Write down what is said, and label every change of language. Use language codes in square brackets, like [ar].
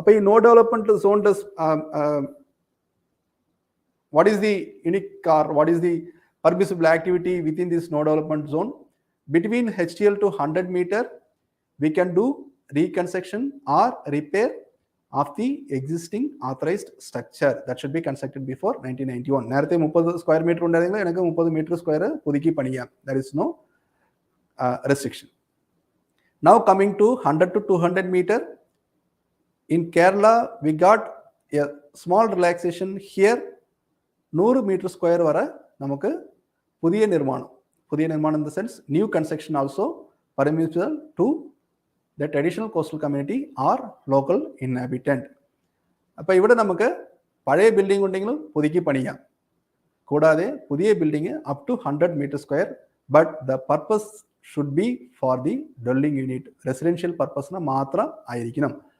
[en] No development zone does what is the unique or what is the permissible activity within this no development zone? Between HTL to 100 meter, we can do reconstruction or repair of the existing authorized structure that should be constructed before 1991. [ml] നേരത്തെ 30 square meter ഉണ്ടായിരുന്നെങ്കിൽ എനിക്ക് 30 meter square പുതുക്കി പണിയാം. [en] There is no restriction. Now coming to 100 to 200 meter, in Kerala we got a small relaxation here. 100 meter square [ml] വരെ നമുക്ക് പുതിയ നിർമ്മാണം [en] in the sense new construction also permissible to the traditional coastal community or local inhabitant. [ml] അപ്പോൾ ഇവിടെ നമുക്ക് പഴയ building ഉണ്ടെങ്കിലും പുതുക്കി പണിയാം, കൂടാതെ പുതിയ building up to 100 meter square, [en] but the purpose should be for the dwelling unit, residential purpose [ml] മാത്രം ആയിരിക്കണം.